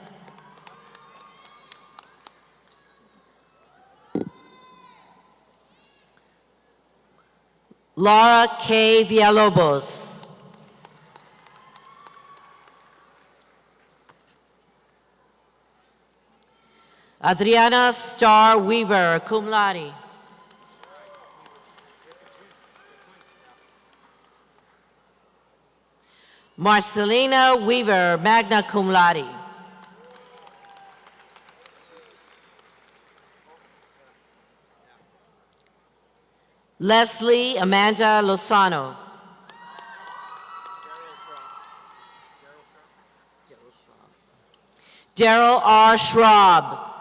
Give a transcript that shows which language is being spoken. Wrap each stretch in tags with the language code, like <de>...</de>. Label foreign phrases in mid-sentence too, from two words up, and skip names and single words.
<en>Laura K. Villalobos. Adriana Star Weaver,</en> <la>cum laude.</la> <en>Marcelina Weaver,</en> <la>magna cum laude.</la> <en>Leslie Amanda Lozano. Daryl R. Schraub.</en>